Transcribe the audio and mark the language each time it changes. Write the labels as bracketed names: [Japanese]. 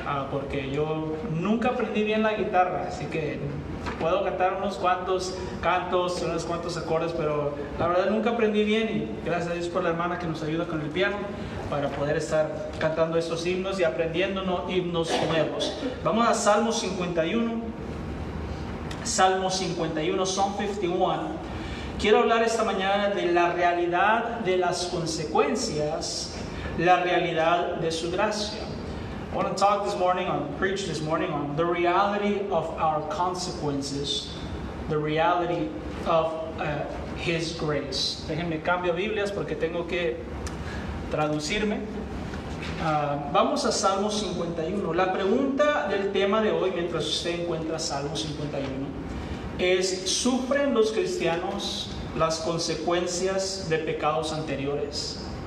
[Spanish] porque yo nunca aprendí bien la guitarra, así que puedo cantar unos cuantos cantos, unos cuantos acordes, pero la verdad nunca aprendí bien, y gracias a Dios por la hermana que nos ayuda con el piano para poder estar cantando estos himnos y aprendiendo himnos nuevos. Vamos a Salmo 51. Salmo 51, [English] Psalm 51. [Spanish] Quiero hablar esta mañana de la realidad de las consecuencias, la realidad de su gracia. [English] I want to talk this morning, preach this morning on the reality of our consequences, the reality of His grace. [Spanish] Déjenme cambio Biblias porque tengo que traducirme. Vamos a Salmo 51. La pregunta del tema de hoy, mientras usted encuentra Salmo 51, es: ¿sufren los cristianos las consecuencias de pecados anteriores?